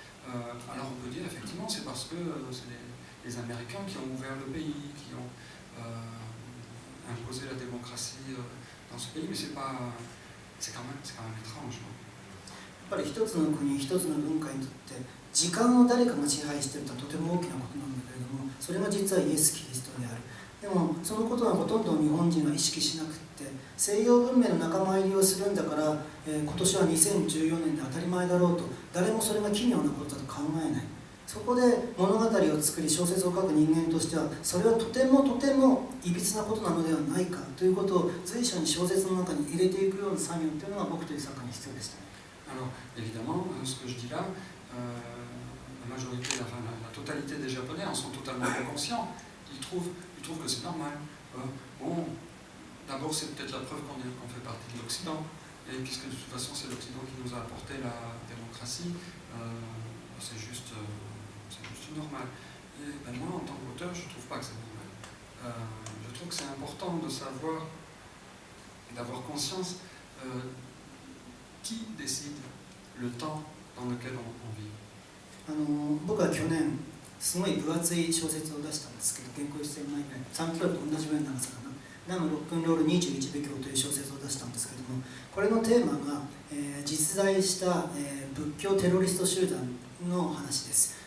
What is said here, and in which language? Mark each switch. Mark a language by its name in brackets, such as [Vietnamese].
[French] Alors on peut dire effectivement c'est parce que c'est les Américains qui ont ouvert le pays, qui ont imposé la démocratie dans ce pays, mais c'est quand même étrange. [Japanese] やっぱり一つの国、一つの文化にとって時間を誰かが支配しているとはとても大きなことなんだけれども、それが実はイエス・キリストである。でもそのことはほとんど日本人は意識しなくって、西洋文明の仲間入りをするんだから、今年は2014年で当たり前だろうと、誰もそれが奇妙なことだと考えない。そこで物語を作り小説を書く人間としては、それはとてもいびつなことなのではないかということを随所に小説の中に入れていくような作業というのが僕という作家に必要でした。 [French] Alors, évidemment, ce que je dis là, la majorité, enfin la totalité des Japonais en sont totalement inconscients. Ils trouvent que c'est normal. Bon, d'abord, c'est peut-être la preuve qu'on fait partie de l'Occident. Et puisque de toute façon, c'est l'Occident qui nous a apporté la démocratie, c'est juste normal. Et moi, en tant qu'auteur, je ne trouve pas que c'est normal. Je trouve que c'est important de savoir, d'avoir conscience qui décide le temps dans lequel on vit. [Japanese] 僕は去年すごい分厚い小説を出したんですけど、原稿1000枚ぐらい、サンキロと同じぐらいの長さかな、ナムロックンロール21部教という小説を出したんですけども、これのテーマが、実在した、仏教テロリスト集団の話です。